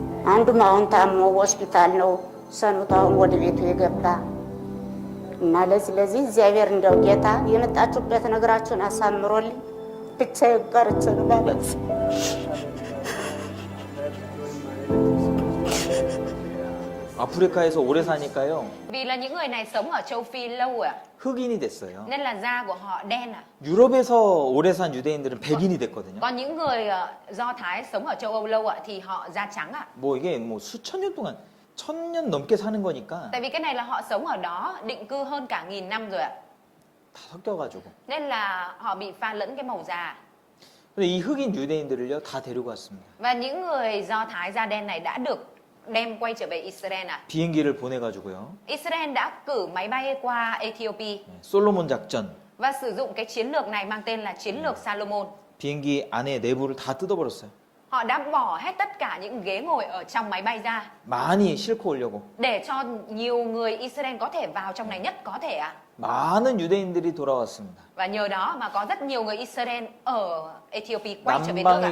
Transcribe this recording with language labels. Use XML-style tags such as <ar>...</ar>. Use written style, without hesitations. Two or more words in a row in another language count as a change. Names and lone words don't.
<am>አንዱም አሁን ታሞ ሆስፒታል ነው ሰኑት አሁን ወደ ቤቱ የገባ እና ለዚህ እግዚአብሔር እንደው ጌታ የመጣችሁበት ነገራችሁን አሳምሮልኝ ብቻ ይቀርች ማለት</am> <ko>아프리카에서 오래 사니까요.</ko> <vi>Vì là những người này sống ở châu Phi lâu ạ,</vi> <ko>흑인이 됐어요.</ko> <vi>nên là da của họ đen ạ.</vi> <ko>유럽에서 오래 산 유대인들은 백인이 됐거든요.</ko> <vi>Còn những người Do Thái sống ở châu Âu lâu ạ thì họ da trắng ạ.</vi> <ko>뭐 이게 뭐 수천 년 동안 1000년 넘게 사는 거니까</ko> <vi>Tại vì cái này là họ sống ở đó định cư hơn cả 1000 năm rồi ạ.</vi> <ko>다 섞여가지고.</ko> <vi>Nên là họ bị pha lẫn cái màu da.</vi> <ko>근데 이 흑인 유대인들을요 다 데리고 왔습니다.</ko> <vi>Và những người Do Thái da đen này đã được đem quay trở về Israel ạ.</vi> <ko>비행기를 보내가지고요.</ko> <vi>Israel đã cử máy bay qua Ethiopia</vi> <ko>솔로몬 작전.</ko> <vi>và sử dụng cái chiến lược này mang tên là chiến lược Salomon.</vi> <ko>비행기 안에 내부를 다 뜯어버렸어요.</ko> <vi>Họ đã bỏ hết tất cả những ghế ngồi ở trong máy bay ra</vi> <ko>많이 싣고 오려고.</ko> <vi>để cho nhiều người Israel có thể vào trong này nhất có thể ạ.</vi> <ko>많은 유대인들이 돌아왔습니다.</ko> <vi>Và nhờ đó mà có rất nhiều người Israel ở Ethiopia quay trở về nước ạ.</vi>